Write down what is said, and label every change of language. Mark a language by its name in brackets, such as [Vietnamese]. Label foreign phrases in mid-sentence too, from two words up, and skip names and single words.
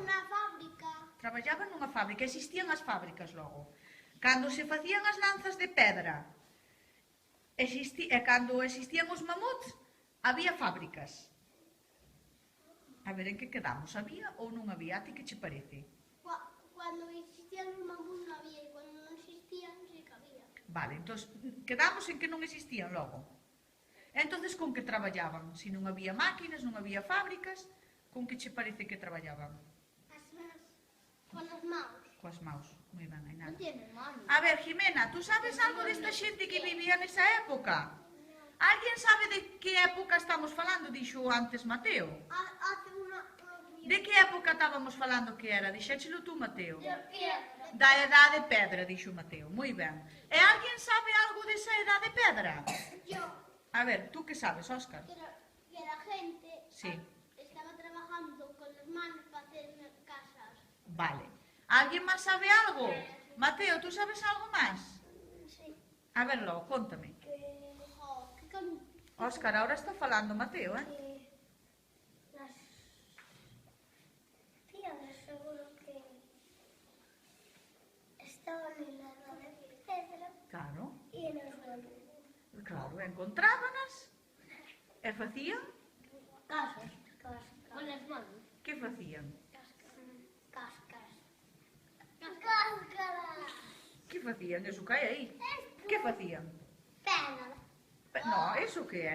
[Spanish] una fábrica. [Galician] Traballaban nunha fábrica, existían as fábricas logo. Cando se facían as lanzas de pedra e cando existían os mamuts, había fábricas. A ver, en que quedamos? Había ou non había? A ti que che parece? [Spanish] Cuando existían los mamuts no había y cuando no existían sí que había. [Galician] Vale, entón, quedamos en que non existían logo. Entonces, con que traballaban? Se non había máquinas, non había fábricas, con que che parece que traballaban? [Spanish] Con las manos. [Galician] Coas maus. Moi ben, hai nada. [Spanish] No tiene manos. [Galician] A ver, Jimena, tú sabes algo desta xente que vivía nesa época? Alguén sabe de que época estamos falando? Dixo antes Mateo. [Spanish] Hace una [Galician] De que época estábamos falando que era? Dixéchelo tú, Mateo. [Spanish] piedra. [Galician] Da edade pedra, dixo Mateo. Moi ben. E alguén sabe algo desa edade pedra? [Spanish] Yo, [Galician] A ver, tú que sabes, Óscar? [Spanish] que la gente Sí. estaba trabajando con las manos para hacer casas. [Galician] Vale. Alguén máis sabe algo? Mateo, tú sabes algo máis? [Spanish] Sí. [Galician] A verlo, contame. [Spanish] ¿Qué con [Galician] Óscar, ahora está falando Mateo, [Spanish] las piedras seguro que estaban en la edad de piedra [Galician] Claro, [Spanish] y en el suelo. [Galician] claro, encontrábanas e facían? [Spanish] Casas. Con las manos. [Galician] Que facían? [Spanish] Cáscaras. Cáscaras. [Galician] Que facían? Eso cae aí. Que facían? Pedras. No, eso que é?